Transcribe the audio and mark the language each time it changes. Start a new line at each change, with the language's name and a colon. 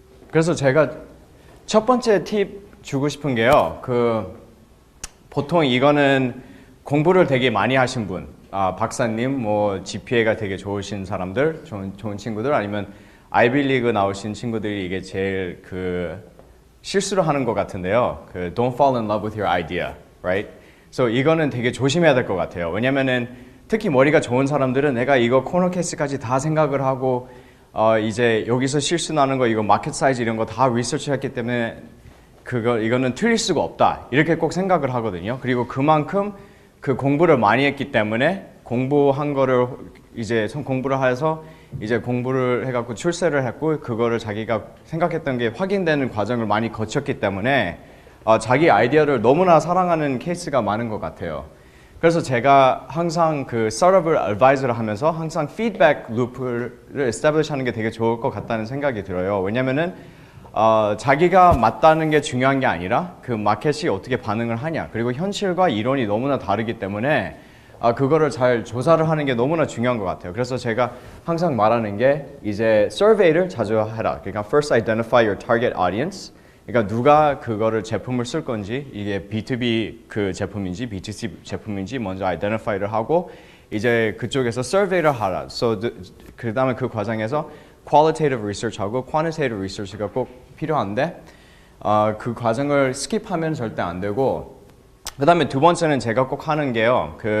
Korean: 그래서 제가 첫 번째 팁 주고 싶은 게요. 보통 이거는 공부를 되게 많이 하신 분, 박사님, 뭐 GPA가 되게 좋으신 사람들, 좋은 친구들 아니면 아이비리그 나오신 친구들이 이게 제일 실수를 하는 것 같은데요.
English: Don't fall in love with your idea, right?
Korean: So 이거는 되게 조심해야 될 것 같아요. 왜냐면은 특히 머리가 좋은 사람들은 내가 이거 코너 케이스까지 다 생각을 하고 이제 여기서 실수 나는 거 이거 마켓 사이즈 이런 거 다 리서치했기 때문에 이거는 틀릴 수가 없다 이렇게 꼭 생각을 하거든요. 그리고 그만큼 그 공부를 많이 했기 때문에 공부한 거를 이제 공부를 해서 이제 공부를 해갖고 출세를 했고 그거를 자기가 생각했던 게 확인되는 과정을 많이 거쳤기 때문에 자기 아이디어를 너무나 사랑하는 케이스가 많은 것 같아요. 그래서 제가 항상 그 스타트업을 advisor를 하면서 항상 피드백 루프를 establish 하는 게 되게 좋을 것 같다는 생각이 들어요. 왜냐면은 자기가 맞다는 게 중요한 게 아니라 그 마켓이 어떻게 반응을 하냐 그리고 현실과 이론이 너무나 다르기 때문에 그거를 잘 조사를 하는 게 너무나 중요한 것 같아요. 그래서 제가 항상 말하는 게 이제 survey를 자주 해라. 그러니까
English: first identify your target audience.
Korean: 그러니까 누가 그거를 제품을 쓸 건지 이게 B2B 그 제품인지 B2C 제품인지 먼저 identify를 하고 이제 그쪽에서 survey를 하라. So 그 다음에 그 과정에서 qualitative research하고 quantitative research가 꼭 필요한데 그 과정을 스킵하면 절대 안 되고 그 다음에 두 번째는 제가 꼭 하는 게요.